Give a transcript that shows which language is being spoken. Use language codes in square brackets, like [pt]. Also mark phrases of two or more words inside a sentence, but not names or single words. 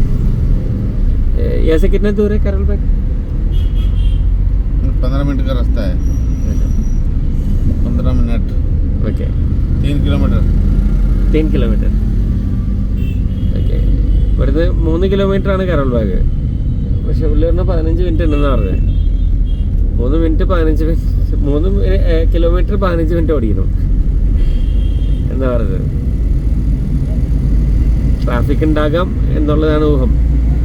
[hi] ऐसे कितना दूर है करोल बाग? 15 मिनट का रास्ता है. 15 मिनट. ओके. 3 किलोमीटर. 3 किलोमीटर. [ml] ഓക്കെ. ഇവിടുന്ന് 3 കിലോമീറ്റർ ആണ് കരോൾ ബാഗ്. പക്ഷെ പുള്ളി പറഞ്ഞാൽ 15 മിനിറ്റ് ഉണ്ടെന്നാണ് പറഞ്ഞത്. 3 കിലോമീറ്റർ 15 മിനിറ്റ് ഓടിക്കണം എന്നാ പറഞ്ഞത്. ട്രാഫിക് ഉണ്ടാകാം എന്നുള്ളതാണ് ഊഹം.